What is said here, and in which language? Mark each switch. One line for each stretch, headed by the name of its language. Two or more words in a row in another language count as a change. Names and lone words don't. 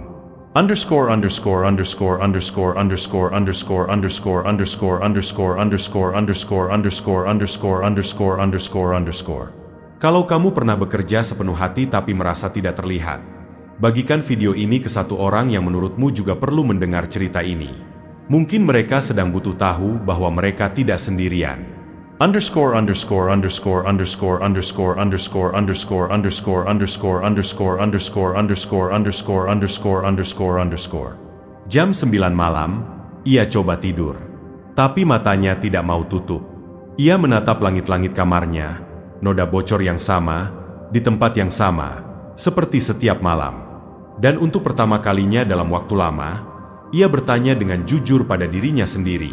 Indonesian: Underscore underscore underscore underscore underscore underscore underscore underscore underscore underscore underscore underscore underscore underscore underscore underscore. Kalau kamu pernah bekerja sepenuh hati tapi merasa tidak terlihat, bagikan video ini ke 1 orang yang menurutmu juga perlu mendengar cerita ini. Mungkin mereka sedang butuh tahu bahwa mereka tidak sendirian. Underscore underscore underscore underscore underscore underscore underscore underscore underscore underscore underscore underscore underscore underscore underscore underscore. Jam 9 malam, ia coba tidur. Tapi matanya tidak mau tutup. Ia menatap langit-langit kamarnya, noda bocor yang sama, di tempat yang sama, seperti setiap malam. Dan untuk pertama kalinya dalam waktu lama, ia bertanya dengan jujur pada dirinya sendiri.